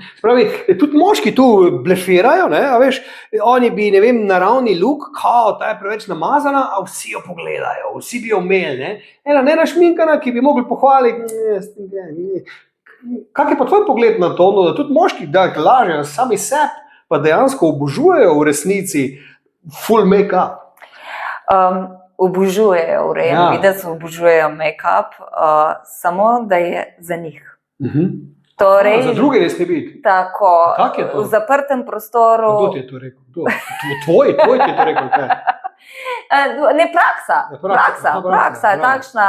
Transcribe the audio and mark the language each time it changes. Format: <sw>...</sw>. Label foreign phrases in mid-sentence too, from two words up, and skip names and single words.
<sl>Spravi, tudi moški tu blefirajo, ne, a veš, oni bi, ne vem, naravni look, kao, ta je preveč namazana, a vsi jo pogledajo, vsi bi jo imeli, ne. Ena nenašminkana, ki bi mogli pohvaliti, kak je pa tvoj pogled na to, no, da tudi moški, da lažejo sami sebi, pa dejansko obožujejo v resnici</sl> <en>full make-up?</en> <sl>Obožujejo urejen videz, obožujejo make-up, samo da je za njih. Torej, za druge ne sme biti. Tako, Kak je to? v zaprtem prostoru. Kdo ti je to rekel? Kdo? Tvoj ti je to rekel, kaj? Ne, praksa je takšna.</sl>